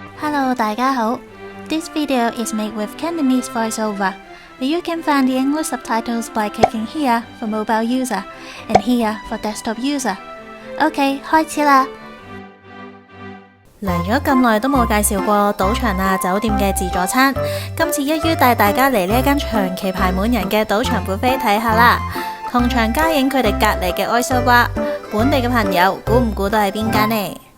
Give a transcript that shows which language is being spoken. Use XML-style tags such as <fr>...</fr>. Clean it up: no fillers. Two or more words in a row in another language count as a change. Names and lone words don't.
<en>Hello，</en> <yue>大家好。</yue> <en>This video is made with Cantonese voiceover. You can find the English subtitles by clicking here for mobile user and here for desktop user.</en> <yue>OK， 開始啦。嚟咗咁耐都冇介紹過賭場啊、酒店嘅自助餐，今次一於帶大家嚟呢一間長期排滿人嘅賭場 buffet 睇下啦。同場加映佢哋隔離嘅 Oyster Bar， 本地嘅朋友估唔估到係邊間呢？</yue>